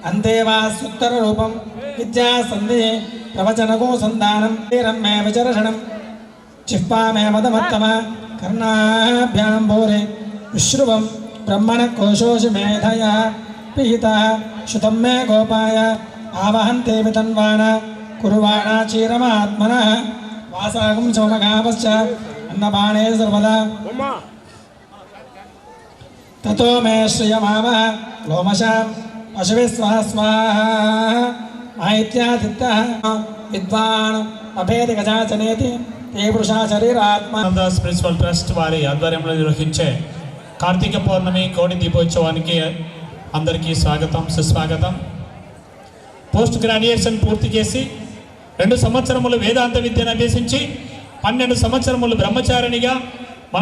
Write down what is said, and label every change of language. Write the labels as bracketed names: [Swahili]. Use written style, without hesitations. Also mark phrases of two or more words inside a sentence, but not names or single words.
[Sanskrit] अन्तेवासुत्तररूपं विद्यासन्धिः प्रवचनको सन्धानं मे विचर्षणम् जिह्वामेवदमत्तम कर्णाभ्यां भूरि विश्रुवं ब्रह्मणकोशोषि मेधया पिहितः श्रुतं मे गोपाय आवहन्ते वितन्वान कुर्वाणा चीरमात्मनः वासागं सोमगावश्च अन्नपाणे सर्वदा ततो मे श्रियमावः लोमशां पशुभिः स्वाहा स्वाहा माहित्यादित्यः विद्वान् अभेदि गजाचनेति ते पुरुषा शरीरात्मा [Telugu] స్పిరిచువల్ ట్రస్ట్ వారి ఆధ్వర్యంలో నిర్వహించే కార్తీక పౌర్ణమి కోడి దీపోత్సవానికి అందరికీ స్వాగతం సుస్వాగతం. [English] post graduation [Telugu] పూర్తి చేసి 2 సంవత్సరములు వేదాంత విద్యను అభ్యసించి 12 సంవత్సరములు బ్రహ్మచారిణిగా మన